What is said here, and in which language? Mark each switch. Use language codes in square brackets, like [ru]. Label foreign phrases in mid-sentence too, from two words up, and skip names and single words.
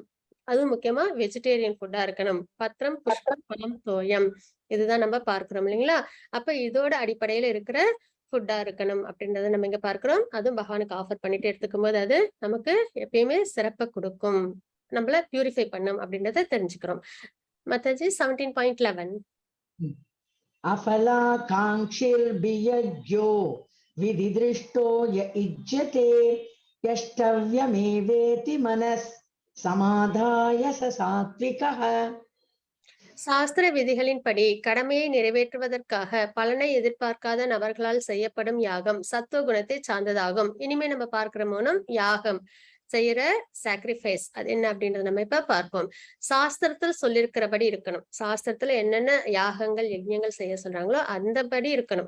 [ta] அதுவும் முக்கியமா வெஜிடேரியன் ஃபுட்டா இருக்கணும். [sa] पत्रं पुष्पं फलं तोयं [ta] இதுதான் நம்ம பார்க்கிறோம் இல்லைங்களா? அப்ப இதோட அடிப்படையில இருக்கிற ஃபுட்டா இருக்கணும் அப்படின்றத நம்ம இங்க பார்க்கிறோம். அதுவும் பகவானுக்கு ஆஃபர் பண்ணிட்டு எடுத்துக்கும் போது அது நமக்கு எப்பயுமே சிறப்பை கொடுக்கும், நம்மள பியூரிஃபை பண்ணும் அப்படின்றத தெரிஞ்சுக்கிறோம். மத்தாஜி 17.11. [sa] अफलाकाङ्क्षिर्बियज्ञो विधिदृष्टो य इज्यते यष्टव्यमेवेति मनः समाधाय स सात्विकः. [ta] சாஸ்திர விதிகளின்படி கடமையை நிறைவேற்றுவதற்காக பலனை எதிர்பார்க்காத நபர்களால் செய்யப்படும் யாகம் சத்துவ குணத்தை சார்ந்ததாகும். இனிமே நம்ம பார்க்கிற மூலம் யாகம் செய்யற சாக்ரிஃபைஸ் அது என்ன அப்படின்றத நம்ம இப்ப பார்ப்போம். சாஸ்திரத்தில் சொல்லியிருக்கிறபடி இருக்கணும். சாஸ்திரத்துல என்னென்ன யாகங்கள் யஜ்ஞங்கள் செய்ய சொல்றாங்களோ அந்தபடி இருக்கணும்.